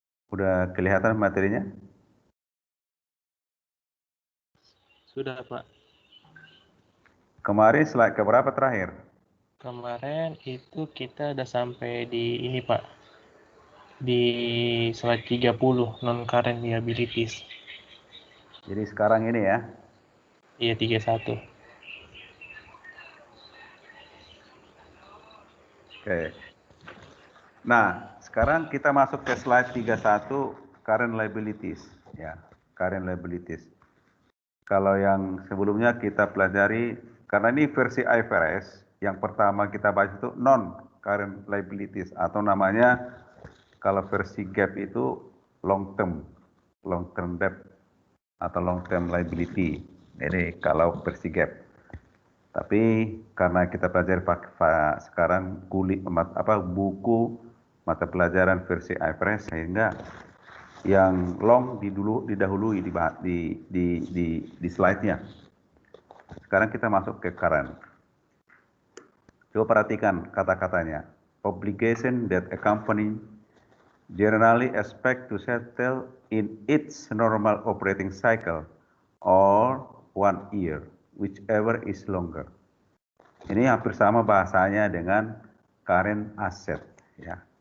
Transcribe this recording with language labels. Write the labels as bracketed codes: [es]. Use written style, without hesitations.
[id] Udah kelihatan materinya? Sudah, Pak. Kemarin slide keberapa terakhir? Kemarin itu kita udah sampai di ini, Pak. Di slide 30, non-current liabilities. Jadi sekarang ini ya. Iya, 31. Oke. Nah, sekarang kita masuk ke slide 31, current liabilities. Ya, current liabilities. Kalau yang sebelumnya kita pelajari, karena ini versi IFRS, yang pertama kita bahas itu non-current liabilities, atau namanya kalau versi GAAP itu long term debt, atau long term liability. Jadi kalau versi GAAP. Tapi karena kita pelajari sekarang buku mata pelajaran versi IFRS, sehingga yang long didahului di slide-nya. Sekarang kita masuk ke current. Coba perhatikan kata-katanya. [en] Obligation that a company generally expect to settle in its normal operating cycle or 1 year, whichever is longer. [id] Ini hampir sama bahasanya dengan current asset, ya.